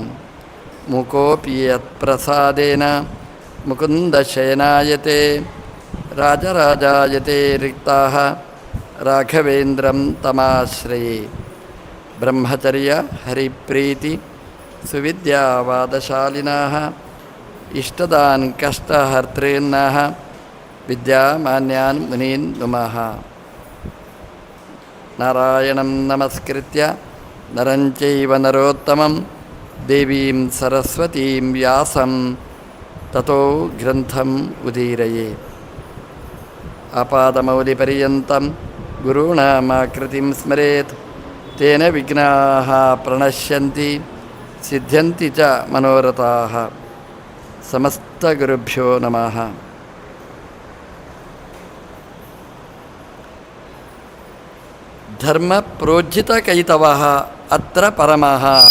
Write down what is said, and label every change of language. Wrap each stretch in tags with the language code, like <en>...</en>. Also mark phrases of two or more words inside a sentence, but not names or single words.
<sa>ಮುಕೋಪಿ ಯತ್ಪ್ರಸಾದೇನ ಮುಕುಂದಶಯನಾಯತೆ ರಾಜರಾಜಾಯತೆ ರಿಕ್ತಾಃ ರಾಘವೇಂದ್ರಂ ತಮಾಶ್ರಯೇ. ಬ್ರಹ್ಮಚರ್ಯ ಹರಿಪ್ರೀತಿ ಸುವಿದ್ಯಾವಾದಶಾಲಿನಃ ಇಷ್ಟದಾನ್ ಕಷ್ಟಹರ್ತॄನ್ನಃ ವಿದ್ಯಾಮಾನ್ಯಾನ್ ಮುನೀನ್ ನುಮಃ. ನಾರಾಯಣಂ ನಮಸ್ಕೃತ್ಯ ನರಂ ಚೈವ ನರೋತ್ತಮಂ ದೇವೀಂ ಸರಸ್ವತೀಂ ವ್ಯಾಸಂ ತತೋ ಗ್ರಂಥಂ ಉದೀರಯೇ. ಆಪಾದಮೌಲಿಪರ್ಯಂತಂ ಗುರುಣಾಮಾಕೃತಿಂ ಸ್ಮರೇತ್ ತೇನ ವಿಘ್ನಾಃ ಪ್ರಣಶ್ಯಂತಿ ಸಿದ್ಧ್ಯಂತಿ ಚ ಮನೋರಥಾಃ. ಸಮಸ್ತಗುರುಭ್ಯೋ ನಮಃ. ಧರ್ಮ ಪ್ರೋಜ್ಜಿತಕೈತವಃ ಅತ್ರ ಪರಮಃ.</sa>